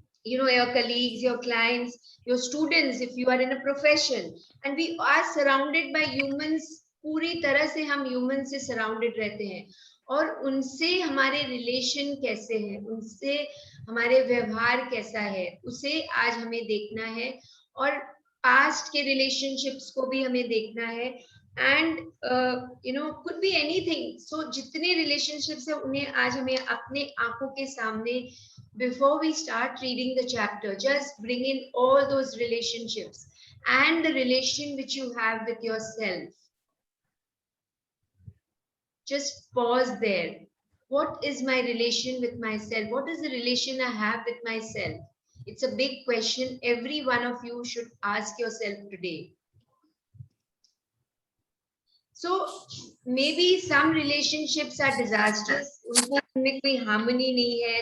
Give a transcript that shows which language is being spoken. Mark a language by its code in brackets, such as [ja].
[en] your colleagues, your clients, your students, if you are in a profession, and we are surrounded by humans, [hi] पूरी तरह से हम humans से surrounded रहते हैं, और उनसे हमारे रिलेशन कैसे हैं, उनसे हमारे व्यवहार कैसा है, उसे आज हमें देखना है, और पास्ट के रिलेशनशिप्स को भी हमें देखना है, and [en] could be anything. So [hi] जितने रिलेशनशिप्स है उन्हें आज हमें अपने आंखों के सामने, [en] before we start reading the chapter, just bring in all those relationships and the relation which you have with yourself. Just pause there. What is my relation with myself? What is the relation I have with myself? It's a big question every one of you should ask yourself today. So maybe some relationships are disastrous. [hi] उनमें कोई harmony नहीं है.